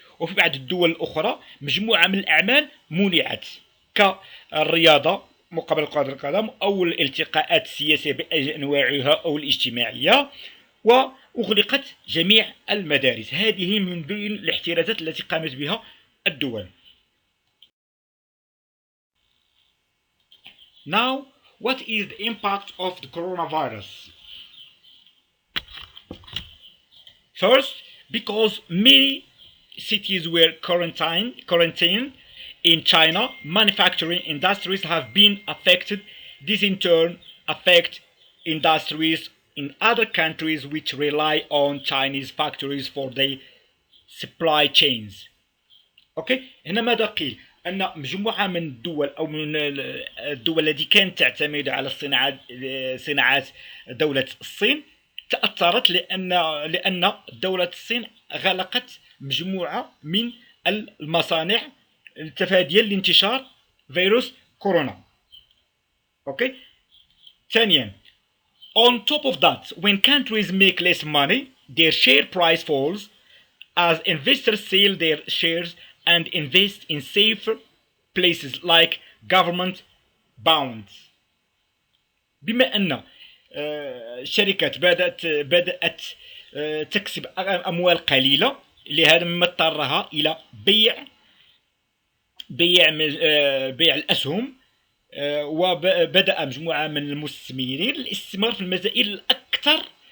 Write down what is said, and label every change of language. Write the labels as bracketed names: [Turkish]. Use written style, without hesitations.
[Arabic] وفي بعض الدول الأخرى مجموعة من الأعمال منعت كالرياضة مقابل كرة القدم أو الالتقاءات السياسية بأنواعها أو الاجتماعية، أغلقت جميع المدارس. هذه من بين الاحترازات التي قامت بها الدول. [English] Now, what is the impact of the coronavirus? First, because many cities were quarantined in China, manufacturing industries have been affected. This in turn affects industries in other countries which rely on Chinese factories for their supply chains. [Arabic] اوكي، هنا ماذا قيل؟ ان مجموعه من الدول او من الدول التي كانت تعتمد على صناعات دوله الصين تاثرت لان دوله الصين غلقت مجموعه من المصانع تفاديا لانتشار فيروس كورونا. اوكي. ثانيا، [English] on top of that, when countries make less money, their share price falls as investors sell their shares and invest in safer places like government bonds. [Arabic] بما أن الشركات بدأت تكسب أموال قليلة، لهذا مما اضطرها إلى بيع الأسهم، وبدأ مجموعة من المستثمرين الاستثمار في المسائل الأكثر